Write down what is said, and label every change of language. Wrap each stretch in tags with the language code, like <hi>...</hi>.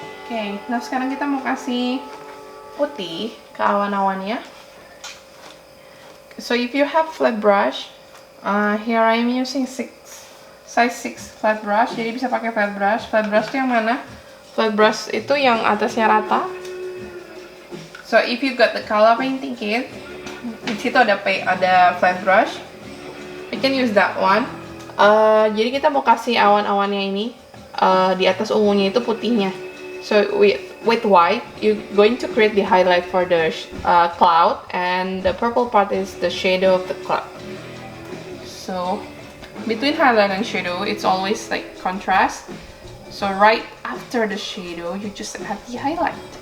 <id>Okay, nah sekarang kita mau kasih putih ke awan-awannya.</id> <en>So if you have flat brush, here I'm using size 6 flat brush.</en> <id>Jadi bisa pakai flat brush. Flat brush itu yang mana? Flat brush itu yang atasnya rata.</id> <en>So if you got the color painting kit,</en> <id>di situ ada</id> <en>flat brush. You can use that one.</en> <id>Jadi kita mau kasih awan-awannya ini di atas ungunya itu putihnya.</id> <en>So with white, you're going to create the highlight for the cloud, and the purple part is the shadow of the cloud. So between highlight and shadow, it's always like contrast. So right after the shadow, you just add the highlight.</en>